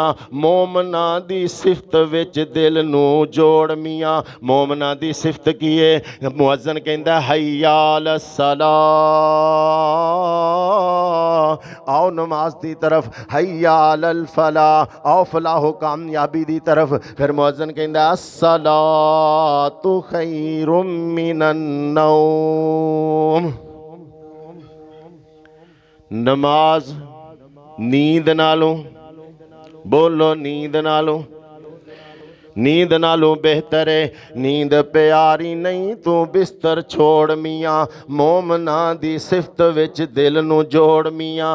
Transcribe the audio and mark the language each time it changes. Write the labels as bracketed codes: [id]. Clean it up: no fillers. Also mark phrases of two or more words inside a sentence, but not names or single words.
[pa] مومنا دی صفت وچ دل نو جوڑ میاں. مومنا دی صفت کی ہے? مؤذن کہندا [ar] حي على الصلاة, [pa] آؤ نماز دی طرف. [ar] حي على الفلاح, [pa] آؤ فلاح کامیابی دی طرف. پھر مؤذن کہندا [ar] الصلاة خير من النوم. [pa] نماز نیند نالوں، بولو نیند نالوں، نیند نالوں بہتر ہے. نیند پیاری نہیں تو بستر چھوڑ میاں. مومنا دی صفت وچ دل نو جوڑ میاں.